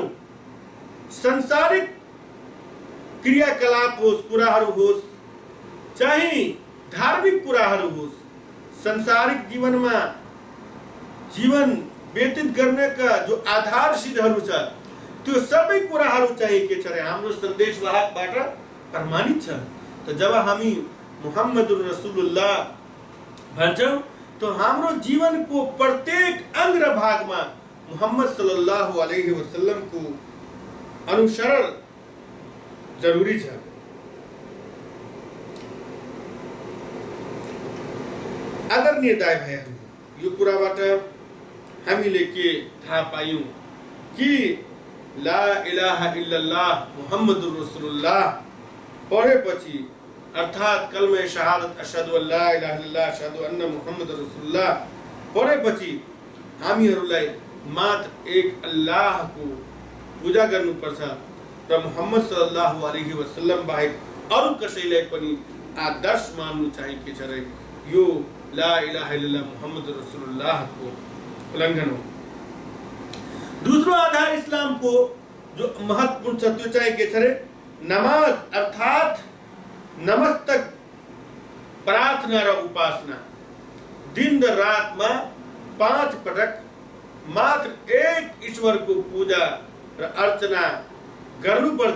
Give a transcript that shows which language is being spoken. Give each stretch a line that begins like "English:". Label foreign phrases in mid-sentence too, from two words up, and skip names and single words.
Nepali: संसारिक क्रियाकलाप होस्, कुराहरू होस्, चाहे धार्मिक कुराहरू होस्, संसारिक जीवनमा जीवन व्यतीत गर्नका जो आधारशिलहरू छ त्यो सबै कुराहरू चाहिँ के छ रे हाम्रो सन्देशवाहकबाट प्रमाणित छ। त जब हामी
Arabic: محمد رسول الله
Nepali: भन्छौं तो हाम्रो जीवनको प्रत्येक अंग र भागमा मुहम्मद
Arabic: صلى الله عليه وسلم
Nepali: को अनुसरण जरुरी छ। आदरणीय दाइ भाइहरु, यो कुराबाट हामीले के थाहा पायौं कि
Arabic: لا إله إلا الله محمد
Nepali: रसुलुल्लाह पढेपछि अर्थात
Arabic: كلمة شهادة أشهد أن لا إله إلا الله أشهد أن محمد رسول الله
Nepali: पढेपछि हामीहरूलाई मात्र एक अल्लाह को पूजा गर्नुपर्छ र मुहम्मद
Arabic: صلى الله عليه وسلم
Nepali: बाहेक अरु कसैलाई पनि आदर्श मान्नु चाहिँ के छ रे यो
Arabic: لا إله إلا الله محمد رسول الله
Nepali: को उल्लंघन हो। दूसरो आधार इस्लाम को जो महत्वपूर्ण छ त्यो चाहिँ के छ रे नमाज अर्थात नमस्तक प्रार्थना र उपासना। दिन र रातमा 5 पटक मात्र एक ईश्वर को पूजा र अर्चना गर्नुपर्छ।